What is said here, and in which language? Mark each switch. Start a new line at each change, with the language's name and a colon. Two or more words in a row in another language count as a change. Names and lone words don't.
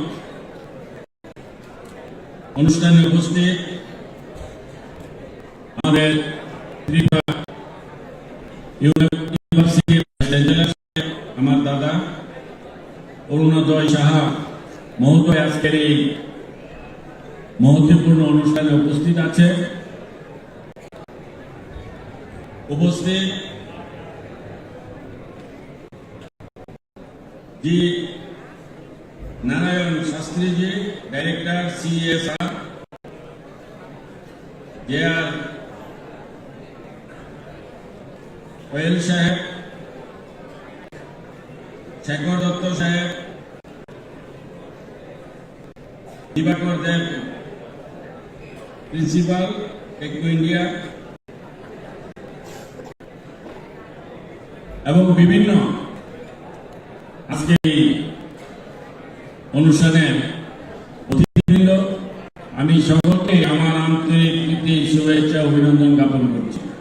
Bangla: অনুষ্ঠানে উপস্থিত আমাদের ত্রিপুরা ইউনিভার্সিটির চ্যান্সেলর আমার দাদা অরুণোদয় সাহা মহোদয় আজকের এই মহত্বপূর্ণ অনুষ্ঠানে উপস্থিত আছে। উপস্থিত जी नारायण शास्त्री जी, डायरेक्टर CSR, JR कोयल साहेब, शेखर दत्त साहेब, दिवाकर देव प्रिंसिपल टेक्नो इंडिया এবং বিভিন্ন আজকে এই অনুষ্ঠানের অতিথিবৃন্দ, আমি সকলকে আমার আন্তরিক প্রীতি শুভেচ্ছা অভিনন্দন জ্ঞাপন করছি।